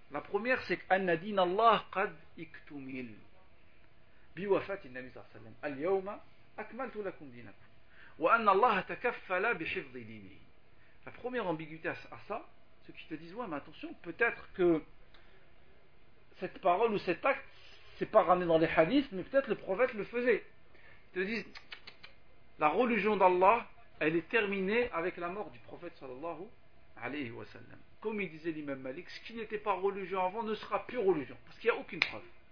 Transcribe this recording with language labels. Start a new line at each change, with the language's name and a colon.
French: La première, c'est
Arabic: qu'Anna din Allah qad iktumil. بوفاه النبي صلى الله عليه وسلم اليوم اكملت لكم دينكم وان الله تكفل بحفظ دينه.
French: La première ambiguïté à ça, ceux qui te disent ouais mais attention, peut-être que cette parole ou cet acte c'est pas ramené dans les hadiths, mais peut-être le prophète le faisait. Ils te disent la religion d'Allah elle est terminée avec la mort du prophète sallallahu alayhi wa sallam, comme il disait l'imam Malik, ce qui n'était pas religion avant ne sera plus religion parce qu'il n'y a aucune preuve.